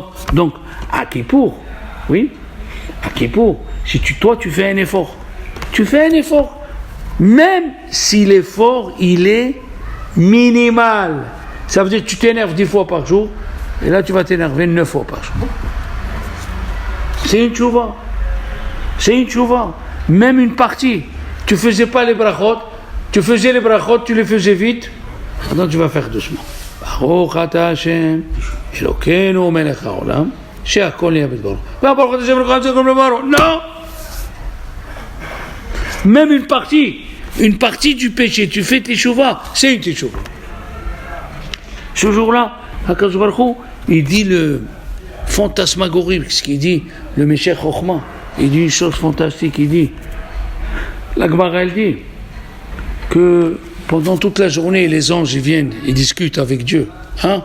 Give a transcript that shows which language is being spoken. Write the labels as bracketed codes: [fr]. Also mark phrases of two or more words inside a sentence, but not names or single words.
[fr] Donc à Kippour, oui, à Kippour, si toi tu fais un effort, même si l'effort il est minimal, ça veut dire que tu t'énerves 10 fois par jour, et là tu vas t'énerver 9 fois par jour. C'est une tchouva. Même une partie. Tu faisais pas les brachot, tu les faisais vite. Maintenant tu vas faire doucement. [he] ברוך אתה השם, אלוקינו מלך העולם, שהכל נהיה בדברו. ברוך אתה השם אלוקינו [fr] comme le baro. [he] Non. [fr] Même une partie du péché, tu fais tchouva, c'est une tchouva. Ce jour-là, [he] הקדוש ברוך הוא, [fr] il dit le fantasmagorie, ce qu'il dit, le Meshech Chochma, il dit une chose fantastique, il dit, la Gemara elle dit que pendant toute la journée les anges ils viennent, ils discutent avec Dieu, hein?